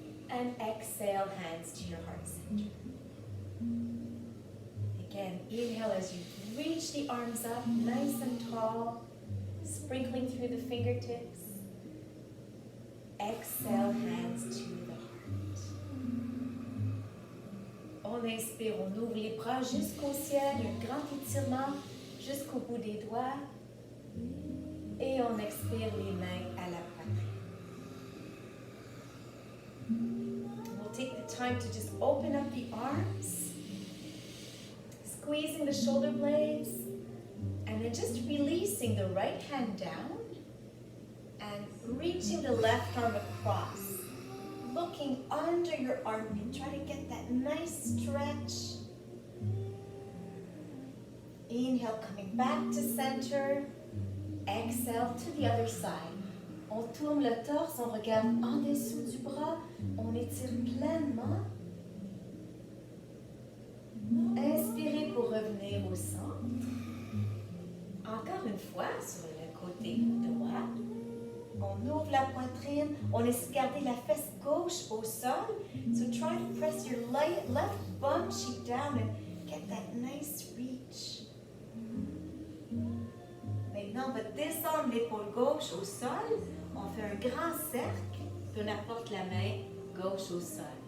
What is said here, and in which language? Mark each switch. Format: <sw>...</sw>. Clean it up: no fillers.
<en>And exhale, hands to your heart center. Again, inhale as you reach the arms up, nice and tall, sprinkling through the fingertips. Exhale, hands to the heart.</en> <fr>On inspire, on ouvre les bras jusqu'au ciel, un grand étirement jusqu'au bout des doigts. Et on expire les mains à la poitrine.</fr> <en>We'll take the time to just open up the arms, squeezing the shoulder blades, and then just releasing the right hand down. And reaching the left arm across, looking under your armpit. Try to get that nice stretch. Inhale, coming back to center. Exhale to the other side.</en> <fr>On tourne le torse, on regarde en dessous du bras, on étire pleinement. Inspirez pour revenir au centre. Encore une fois, sur le côté droit. On ouvre la poitrine, on essaie de garder la fesse gauche au sol.</fr> <en>So try to press your left bum cheek down and get that nice reach.</en> <fr>Maintenant, on va descendre l'épaule gauche au sol. On fait un grand cercle, puis on apporte la main gauche au sol.</fr>